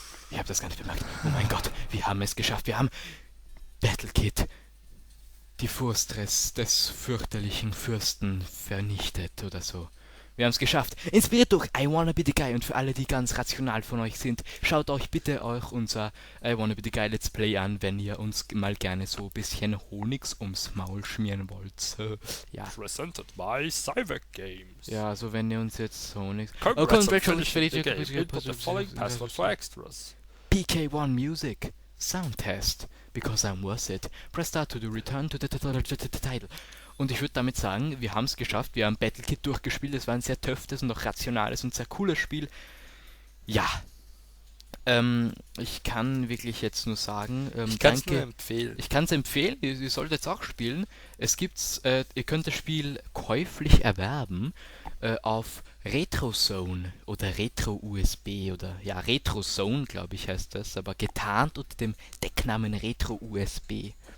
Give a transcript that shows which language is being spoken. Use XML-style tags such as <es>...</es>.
<de>Ich habe das gar nicht bemerkt. Oh mein Gott, wir haben es geschafft. Wir haben Battlekit, die Furstress des fürchterlichen Fürsten vernichtet oder so. Wir haben es geschafft. Inspiriert durch I Wanna Be The Guy. Und für alle, die ganz rational von euch sind, schaut euch bitte unser I Wanna Be The Guy Let's Play an, wenn ihr uns mal gerne so ein bisschen Honigs ums Maul schmieren wollt. Ja.</de> <en>Presented by Cyvac Games.</en> <de>Ja, also wenn ihr uns jetzt Honigs...</de> <en>Congratulations on finishing the game. Input the following password for extras. PK1 Music. sound test, because I'm worth it. Press start to return to the title.</en> <de>Und ich würde damit sagen, wir haben es geschafft, wir haben Battlekit durchgespielt, es war ein sehr töftes und auch rationales und sehr cooles Spiel. Ja, ich kann wirklich jetzt nur sagen, Ich kann es danke. nur empfehlen. Ich kann es empfehlen, ihr solltet es auch spielen. Ihr könnt das Spiel käuflich erwerben auf RetroZone oder Retro-USB oder ja, RetroZone, glaube ich, heißt das, aber getarnt unter dem Decknamen Retro-USB.</de>